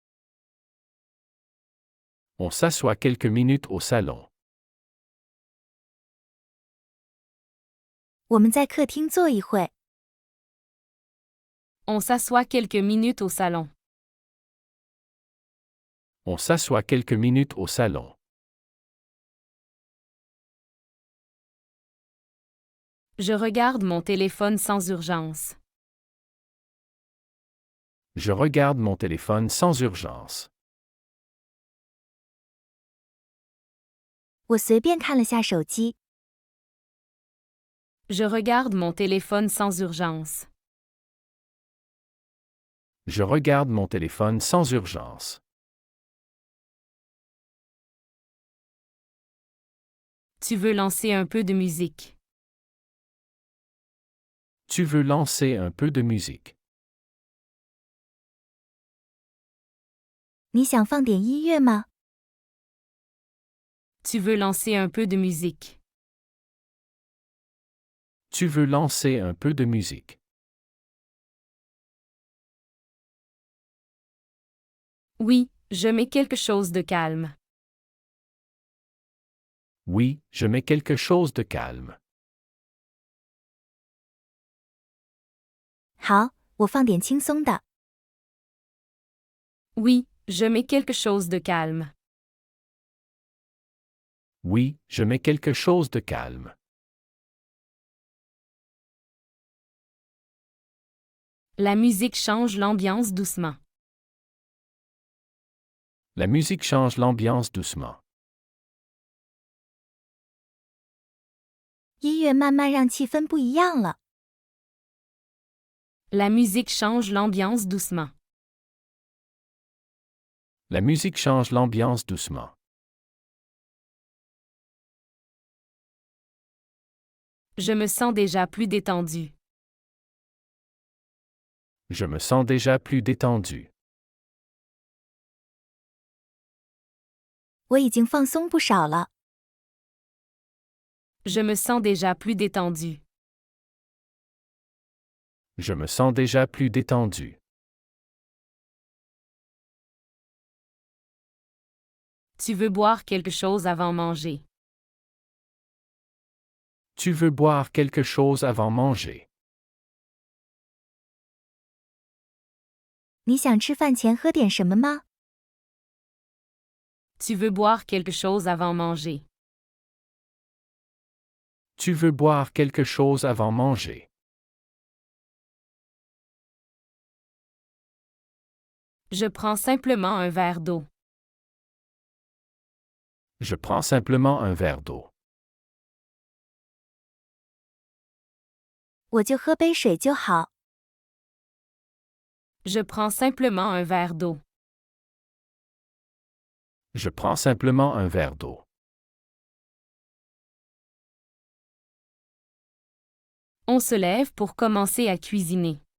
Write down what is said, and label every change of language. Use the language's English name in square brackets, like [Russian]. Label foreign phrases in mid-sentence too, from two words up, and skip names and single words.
[French] On s'assoit quelques minutes au salon. [Chinese] 我们在客厅坐一会。 [French] On s'assoit quelques minutes au salon. On s'assoit quelques minutes au salon. Je regarde mon téléphone sans urgence. Je regarde mon téléphone sans urgence. [Chinese] 我随便看了下手机。 [French] Je regarde mon téléphone sans urgence. Je regarde mon téléphone sans urgence. Tu veux lancer un peu de musique. Tu veux lancer un peu de musique. [Chinese] 你想放点音乐吗？ [French] Tu veux lancer un peu de musique. Tu veux lancer un peu de musique. Oui, je mets quelque chose de calme. Oui, je mets quelque chose de calme. [Chinese] 好，我放点轻松的。 [French] Oui, je mets quelque chose de calme. Oui, je mets quelque chose de calme. La musique change l'ambiance doucement. La musique change l'ambiance doucement. [Chinese] 音乐慢慢让气氛不一样了。 [French] La musique change l'ambiance doucement. La musique change l'ambiance doucement. Je me sens déjà plus détendu. Je me sens déjà plus détendu. [Chinese] 我已经放松不少了。 [French] Je me sens déjà plus détendu. Je me sens déjà plus détendu. Tu veux boire quelque chose avant manger. Tu veux boire quelque chose avant manger. [Chinese] 你想吃饭前喝点什么吗？ [French] Tu veux boire quelque chose avant manger. Tu veux boire quelque chose avant manger. Je prends simplement un verre d'eau. Je prends simplement un verre d'eau. [Chinese] 我就喝杯水就好。 [French] Je prends simplement un verre d'eau. Je prends simplement un verre d'eau. On se lève pour commencer à cuisiner.